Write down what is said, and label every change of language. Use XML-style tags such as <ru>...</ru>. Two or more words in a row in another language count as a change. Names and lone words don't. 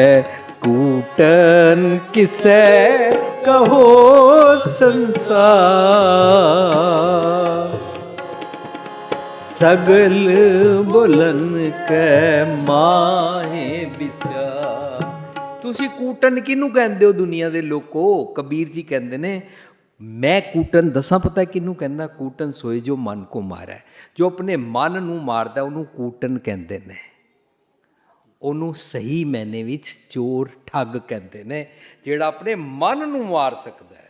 <hi>कूटन किसे कहो संसार, सगल बुलन के माहे विचार।</hi> <pa>ਤੁਸੀਂ ਕੂਟਨ ਕਿਹਨੂੰ ਕਹਿੰਦੇ ਹੋ ਦੁਨੀਆ ਦੇ ਲੋਕੋ? ਕਬੀਰ ਜੀ ਕਹਿੰਦੇ ਨੇ ਮੈਂ ਕੂਟਨ ਦੱਸਾਂ ਪਤਾ ਕਿਹਨੂੰ ਕਹਿੰਦਾ?</pa> <hi>कूटन सोए जो मन को मारै,</hi> <pa>ਜੋ ਆਪਣੇ ਮਨ ਨੂੰ ਮਾਰਦਾ ਉਹਨੂੰ ਕੂਟਨ ਕਹਿੰਦੇ ਨੇ। ਉਹਨੂੰ ਸਹੀ ਮੈਨੇ ਵਿੱਚ ਚੋਰ ਠੱਗ ਕਹਿੰਦੇ ਨੇ, ਜਿਹੜਾ ਆਪਣੇ ਮਨ ਨੂੰ ਮਾਰ ਸਕਦਾ ਹੈ।</pa>